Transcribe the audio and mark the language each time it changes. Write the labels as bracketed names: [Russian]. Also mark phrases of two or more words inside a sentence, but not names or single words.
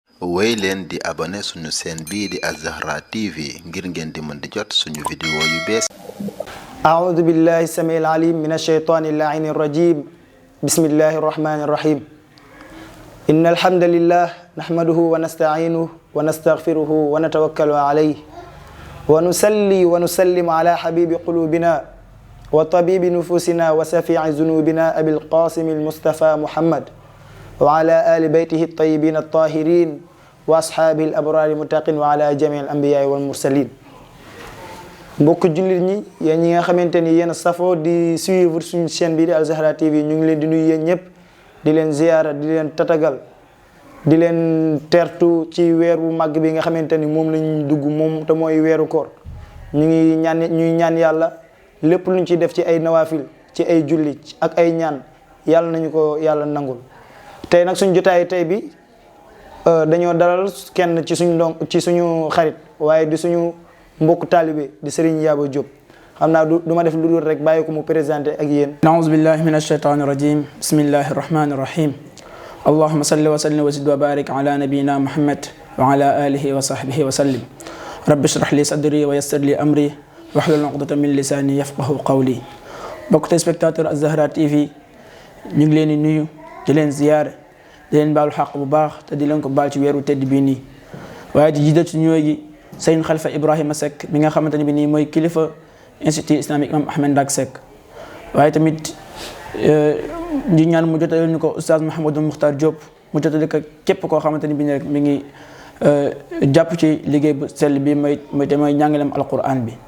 [Wolof] wéy leen di abonné suñu chaîne bii di Az-Zahra TV ngir ngeen di mën di jot suñu vidéo yu bees. [Arabic] أعوذ بالله السميع العليم من الشيطان اللعين الرجيم بسم الله الرحمن الرحيم إن الحمد لله نحمده ونستعينه ونستغفره ونتوكل عليه ونصلي ونسلم على حبيب قلوبنا وطبيب نفوسنا وسفيع ذنوبنا أبي القاسم المصطفى محمد وعلى آل بيته الطيبين الطاهرين وأصحابه الأبرار المتقين وعلى جميع الأنبياء والمرسلين. [Wolof] mbokk jullit ñi yéen ñi nga xamante ni yéen a safoo di suivre suñu chaîne bi di Az-Zahra TV ñu ngi leen di nuyu yéen ñëpp di leen ziyaara di leen tatagal di leen tertu ci weer wu màgg bi nga xamante ni moom lañ dugg moom te mooy weeru koor ñuy ñaan yàlla lépp luñ ci def ci ay nawaafil ci ay julli ak ay ñaan yàlla nañu ko yàlla nangul. tey nag suñ jotaay tey bi dañoo dalal kenn ci suñu xarit waaye di suñu mbokk taalibe di Serigne Yaba Diop xam naa du ma def lu dul rek bàyyi ko mu présenté ak yéen. [Arabic] أعوذ بالله من الشيطان الرجيم بسم الله الرحمن الرحيم اللهم صل وسلم وزد وبارك على نبينا محمد وعلى آله وصحبه وسلم رب اشرح لي صدري ويسر لي أمري واحلل عقدة من لساني يفقهوا قولي. [Wolof] mbokk téléspectateur Az-Zahra TV ñu ngi leen di nuyu di leen ziyaare di leen baalu xaq bu baax te di leen ko baal ci weeru tedd bii nii waaye di jiital ci ñooy gi Sëriñ Xalifa Ibrahima Seck mi nga xamante ne bi nii mooy kilifa institut islamique Imam Ahmed Ndak Seck waaye tamit di ñaan mu jotale ñu ko oustaz Mouhamadou Mukhtar Diop mu jotale ko képp koo xamante ne bi nii rek mi ngi jàpp ci liggéey bu sell bi mooy njàngaleem alquran bi.